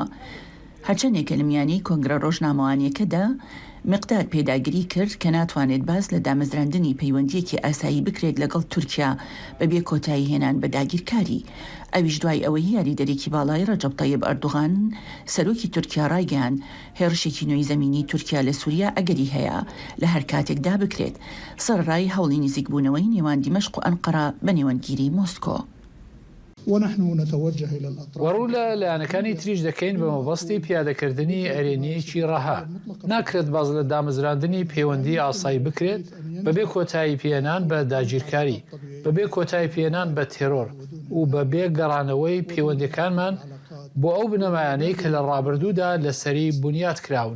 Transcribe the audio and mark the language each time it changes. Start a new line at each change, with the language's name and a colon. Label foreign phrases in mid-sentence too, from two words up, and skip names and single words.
Central Kurdish: هەرچەندێکە لە میانەی کۆنگرە ڕۆژنامەوانیەکەدا مقدار پێداگیری کرد کە ناتوانێت باس لە دامەزراندنی پەیوەندیەکی ئاسایی بکرێت لەگەڵ تورکیا بەبێ کۆتایی هێنان بە داگیرکاری. ئەویش دوای ئەوەی یاریدەرێکی باڵای ڕەجەب تایب ئەردوغان سەرۆکی تورکیا ڕایگەیان هێرشێکی نوێی زەمینی تورکیا لە سووریا ئەگەری هەیە لە هەر کاتێکدا بکرێت سەرڕای هەوڵی نزیکبوونەوەی نێوان دیمەشق و ئەنقەرە بە نێوەنگیری مۆسکۆ.
Arabic: ونحن نتوجه إلى الأطراف.
Central Kurdish: وەڕوو لە لایەنەکانی تریش دەکەین بە مەبەستی پیادەکردنی ئەرێنیەکی ڕەها. ناکرێت باز لە دامەزراندنی پەیوەندی ئاسایی بکرێت بەبێ کۆتایی پێێنان بە داگیرکاری، بەبێ کۆتایی پێێنان بە تێرۆر و بەبێ گەڕانەوەی پەیوەندیەکانمان بۆ ئەو بنەمایانەی کە لە ڕابردوودا لەسەری بنیاد کراون.